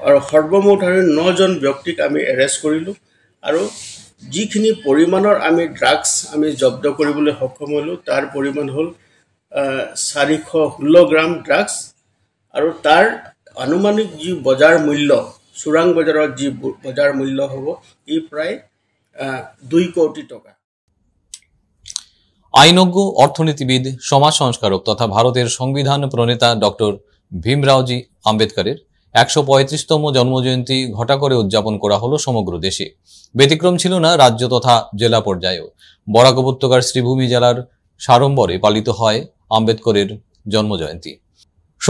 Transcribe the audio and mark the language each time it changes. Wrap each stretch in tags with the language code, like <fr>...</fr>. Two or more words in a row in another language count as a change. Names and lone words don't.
<as>আৰু সৰ্বমুঠ আৰু 9জন ব্যক্তিক আমি এৰেষ্ট কৰিলোঁ। আৰু যিখিনি পৰিমাণৰ আমি ড্ৰাগছ আমি জব্দ কৰিবলৈ সক্ষম হ'লোঁ তাৰ পৰিমাণ হ'ল 416 গ্ৰাম ড্ৰাগছ। আৰু তাৰ আনুমানিক যি বজাৰ মূল্য চোৰাং বজাৰত যি বজাৰ মূল্য হ'ব ই প্ৰায় 2 কোটি টাকা।</as> <bn>আইনজ্ঞ, অর্থনীতিবিদ, সমাজ সংস্কারক তথা ভারতের সংবিধান প্রণেতা ডক্টর ভীমরাওজি আম্বেদকরের 135তম জন্মজয়ন্তী ঘটা করে উদযাপন করা হলো সমগ্র দেশে। ব্যতিক্রম ছিল না রাজ্য তথা জেলা পর্যায়েও। বরাক উপত্যকার শ্রীভূমি জেলার সাড়ম্বরে পালিত হয় আম্বেদকরের জন্মজয়ন্তী।</bn>